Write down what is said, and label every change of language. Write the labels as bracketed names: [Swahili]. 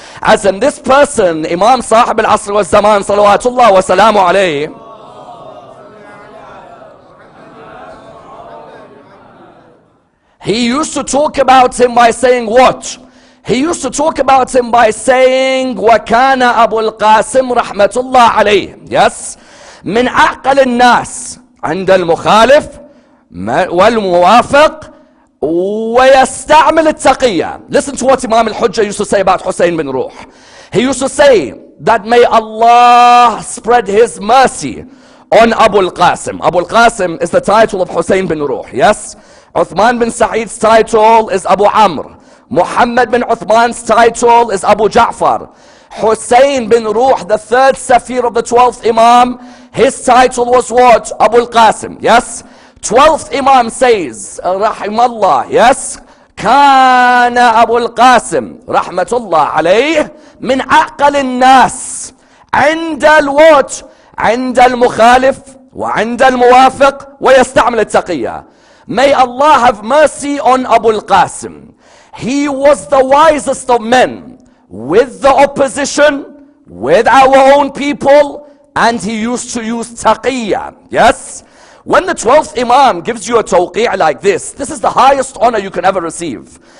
[English] As in this person, Imam Sahib al-Asr wa Zaman, salawatullah wa salamu alayhi, he used to talk about him by saying what? He used to talk about him by saying, [Arabic] وَكَانَ أَبُو الْقَاسِمْ رَحْمَةُ اللَّهِ عَلَيْهِ. [English] Yes? [Arabic] مِنْ أَعْقَلِ النَّاسِ عند المخالف والموافق ويستعمل التقية. [English] Listen to what Imam al-Hujjah used to say about Husain bin Ruh. He used to say that may Allah spread his mercy on Abu al-Qasim. Abu al-Qasim is the title of Husain bin Ruh. Yes? Uthman bin Sa'id's title is Abu Amr. Muhammad bin Uthman's title is Abu Ja'far. Husain bin Ruh, the third Safir of the 12th Imam, his title was what? Abu al-Qasim. Yes? 12th Imam says, Rahimallah. Yes? [Arabic] كان أبو القاسم رحمة الله عليه من أعقل الناس عند الوت عند المخالف وعند الموافق ويستعمل التقية. [English] May Allah have mercy on Abu al-Qasim. He was the wisest of men with the opposition, with our own people, and he used to use taqiyya. Yes? When the 12th Imam gives you a tawqi' like this is the highest honor you can ever receive.